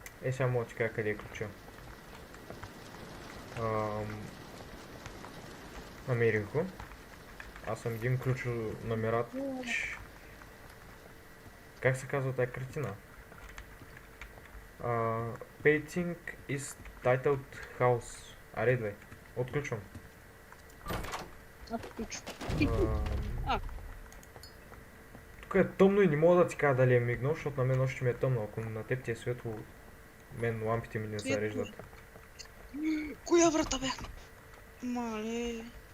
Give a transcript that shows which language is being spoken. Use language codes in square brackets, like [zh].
[bg] Сега мога да ти кажа къде е ключа. Намерих го. Аз съм един ключонамерач. Как се казва тая картина? [en] Painting is titled House. [bg] Аре, две. Отключвам. Аз ключ. Ам, Тук е тъмно и не мога да ти кажа дали е мигнал, защото на мен още ми е тъмно. Ако на теб ти е светло, мен лампите ми не Светло. зареждат. Коя врата бяхме? Мале...